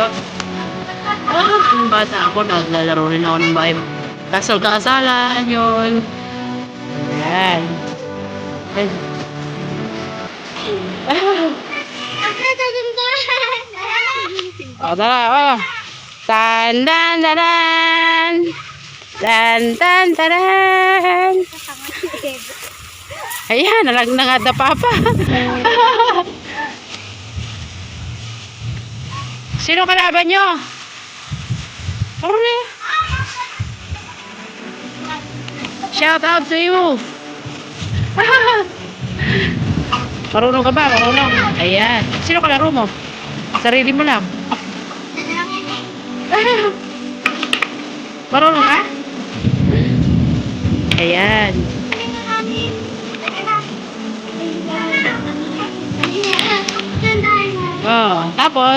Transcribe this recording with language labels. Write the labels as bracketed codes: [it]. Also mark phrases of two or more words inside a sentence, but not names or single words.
[tl] Yung bata ako, naglalaro rin ako ng bahay. Kasal-kasalan yun. Ayan. O, tara, o. Tan-dan-dan-dan! Tan-tan-taran! Ayan, nalang na nga papa. Sino kalaban nyo? [en] Shout out to you. [tl] Marunong ka ba? Marunong. Ayan. Sino kalaro mo? Sarili mo lang. Marunong ka? Ayan. Oh, tapos?